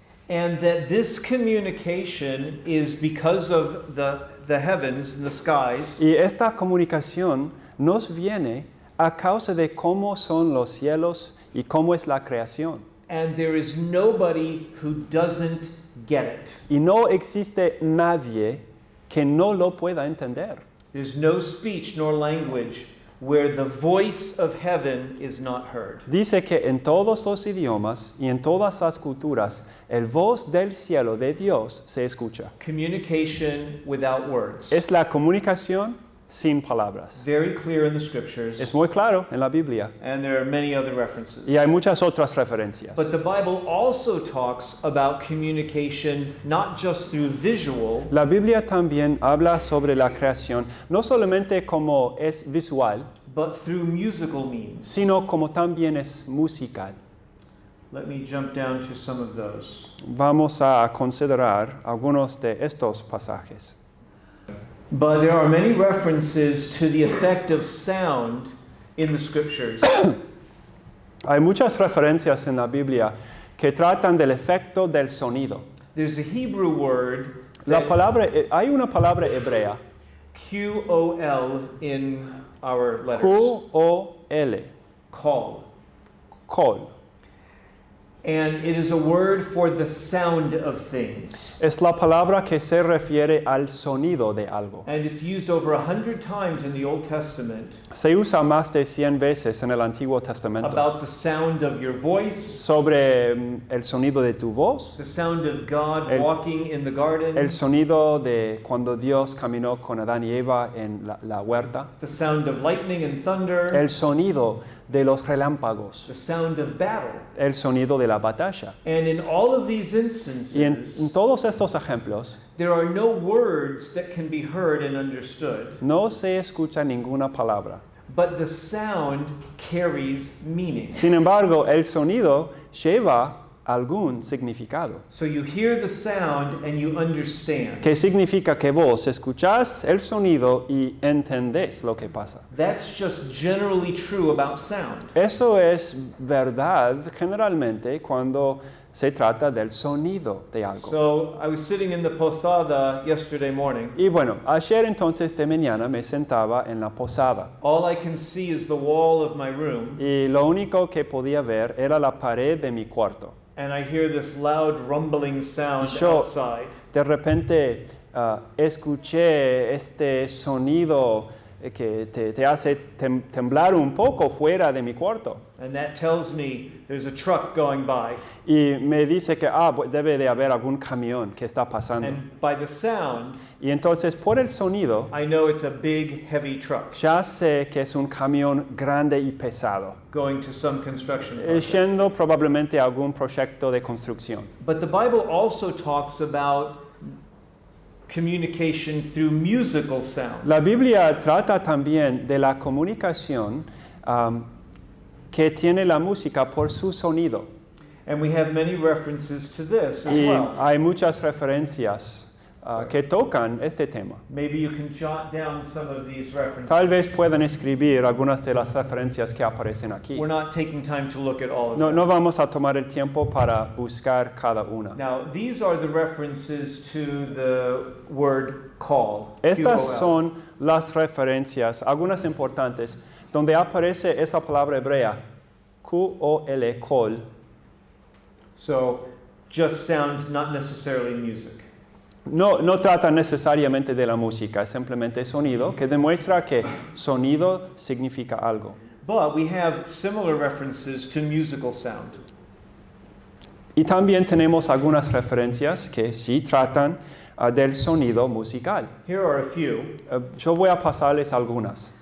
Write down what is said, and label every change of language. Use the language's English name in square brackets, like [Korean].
[English] and that this communication is because of the heavens and the skies, [Spanish] Y esta comunicación nos viene a causa de cómo son los cielos y cómo es la creación. [English] and there is nobody who doesn't get it. [Spanish] Y no existe nadie que no lo pueda entender. [English] There's no speech nor language where the voice of heaven is not heard. [Spanish] Dice que en todos los idiomas y en todas las culturas, el voz del cielo de Dios se escucha. [English] Communication without words. [Spanish] Es la comunicación sin palabras. [English] Very clear in the scriptures, [Spanish] Es muy claro en la Biblia [English] and there are many other references. [Spanish] y hay muchas otras referencias. [English] But the Bible also talks about communication not just through visual, [Spanish] La Biblia también habla sobre la creación, no solamente como es visual, [English] but through musical means. [Spanish] sino como también es musical. [English] Let me jump down to some of those. [Spanish] Vamos a considerar algunos de estos pasajes. [English] But there are many references to the effect of sound in the scriptures. [Spanish] Hay muchas referencias en la Biblia que tratan del efecto del sonido. [English] There's a Hebrew word, [Spanish] Hay una palabra hebrea, [English] QOL, in our letters. [Spanish] Q-O-L, [English] Call. [Spanish] kol. [English] And it is a word for the sound of things. [Spanish] Es la palabra que se refiere al sonido de algo. [English] And it's used over 100 times in the Old Testament [Spanish] Se usa más de 100 veces en el Antiguo Testamento [English] about the sound of your voice, [Spanish] sobre el sonido de tu voz, [English] the sound of God [Spanish] El- [English] walking in the garden, [Spanish] el sonido de cuando Dios caminó con Adán y Eva en la huerta, [English] the sound of lightning and thunder, [Spanish] el sonido de los relámpagos, [English] the sound of battle. [Spanish] el sonido de la batalla. [English] And in all of these [Spanish] Y en [English] instances, [Spanish] todos estos ejemplos [English] there are no words that can be heard and understood, [Spanish] no se escucha ninguna palabra. [English] but the sound carries meaning. [Spanish] Sin embargo, el sonido lleva algún significado. [English] So you hear the sound and you understand. [Spanish] Que significa que vos escuchás el sonido y entendés lo que pasa. [English] That's just generally true about sound. [Spanish] Eso es verdad generalmente cuando se trata del sonido de algo. [English] So I was sitting in the posada yesterday morning. [Spanish] Y bueno, ayer entonces de mañana me sentaba en la posada [English] All I can see is the wall of my room, [Spanish] y lo único que podía ver era la pared de mi cuarto. [English] and I hear this loud rumbling sound [Spanish] Yo- [English] outside. [Spanish] De repente escuché este sonido que te hace temblar un poco fuera de mi cuarto. [English] And that tells me there's a truck going by. [Spanish] Y me dice que debe de haber algún camión que está pasando. [English] And by the sound, [Spanish] Y entonces por el sonido [English] I know it's a big, heavy truck [Spanish] ya sé que es un camión grande y pesado, [English] going to some construction project. [Spanish] yendo probablemente a algún proyecto de construcción. [English] But the Bible also talks about communication through musical sound. [Spanish] La Biblia trata también de la comunicación que tiene la música por su sonido. [English] And we have many references to this as [Spanish] Y [English] well. [Spanish] hay muchas referencias que tocan este tema. [English] Maybe you can jot down some of these references. [Spanish] Tal vez puedan escribir algunas de las referencias que aparecen aquí. [English] We're not taking time to look at all of [Spanish] No, [English] them. [Spanish] no vamos a tomar el tiempo para buscar cada una. [English] Now, these are the references to the word call. [Spanish] Estas [English] QOL. [Spanish] son las referencias, algunas importantes, donde aparece esa palabra hebrea, Q-O-L, kol. [English] So, just sound, not necessarily music. [Spanish] No trata necesariamente de la música, es simplemente sonido, que demuestra que sonido significa algo. [English] But we have similar references to musical sound. [Spanish] Y también tenemos algunas referencias que sí tratan del sonido musical. [English] Here are a few. [Spanish] Yo voy a pasarles algunas.